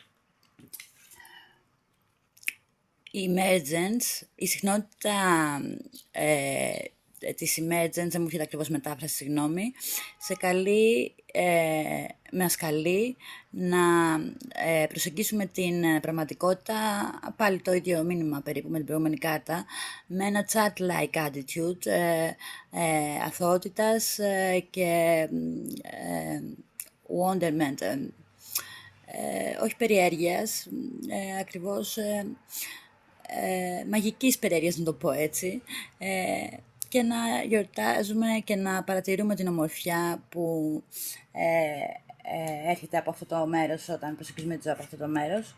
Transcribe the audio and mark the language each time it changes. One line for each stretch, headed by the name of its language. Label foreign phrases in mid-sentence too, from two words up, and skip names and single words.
Greek: Η emergence, η συχνότητα της emergence, δεν μου έρχεται ακριβώς μετάφραση, συγγνώμη, μας καλεί να προσεγγίσουμε την πραγματικότητα, πάλι το ίδιο μήνυμα περίπου με την προηγούμενη κάρτα, με ένα
English: chat-like attitude,
Greek: αθωότητας και wonderment, όχι περιέργειας, ακριβώς μαγικής περιέργειας, να το πω έτσι, και να γιορτάζουμε και να παρατηρούμε την ομορφιά που έρχεται από αυτό το μέρος όταν προσεγγίζουμε τη ζωή από αυτό το μέρος.